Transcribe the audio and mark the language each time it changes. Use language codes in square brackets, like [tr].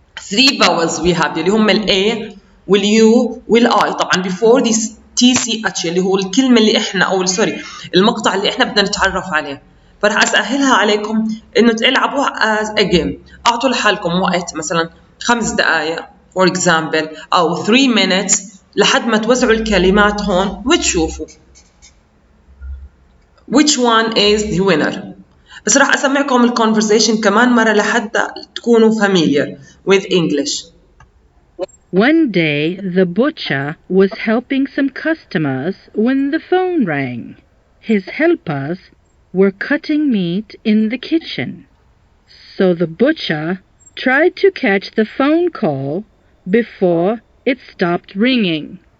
[en] 3 vowels we have [ar] اللي هم ال A وال U وال I. طبعا [en] before this TCH [ar] اللي هو الكلمة اللي احنا أو سوري المقطع اللي احنا بدنا نتعرف عليه. فرح أسهلها عليكم إنه تلعبوها [en] as a game. [ar] أعطوا لحالكم وقت مثلا 5 دقايق [en] for example [ar] أو [en] 3 minutes [ar] لحد ما توزعوا الكلمات هون وتشوفوا [en] which one is the winner. [ar] بس راح أسمعكم الكونفرسيشن كمان مرة لحتى تكونوا [en] familiar with English. One day, the butcher was helping some customers when the phone rang. His helpers were cutting meat in the kitchen. So the butcher tried to catch the phone call before it stopped ringing.